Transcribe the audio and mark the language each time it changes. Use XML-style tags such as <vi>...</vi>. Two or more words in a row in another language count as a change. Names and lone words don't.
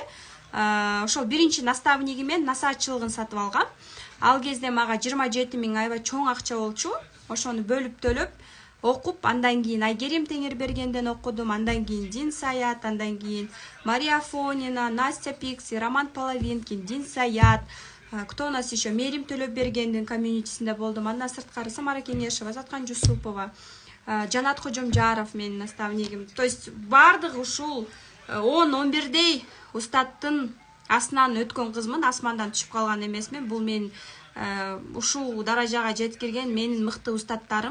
<ky>Ошол биринчи наставнигимен насаатчылыгын сатып алгам. Ал кезде мага 27 000 аябай чоң акча болчу. Ошону бөлүп төлөп окуп, андан кийин Айгерим Теңирбергенден окудум, андан кийин Дин Саят, андан кийин Мария Фонина, Настя Пикси, Роман Половинкин, Дин Саят,</ky> <ru>кто у нас еще?</ru> <ky>Мерим Төлөпбергендин комьюнитисинде болдум. Андан сырткары Самара Кеңешева, Заткан Жусупова, Жанат Кожомжаров менин наставнигим.</ky> <ru>То есть</ru> <ky>бардыгы ушул 10-11дей устаттын астынан өткөн кызмын, асмандан түшүп калган эмесмин. Бул мен ушул даражага жеткирген менин мыкты устаттарым.</ky>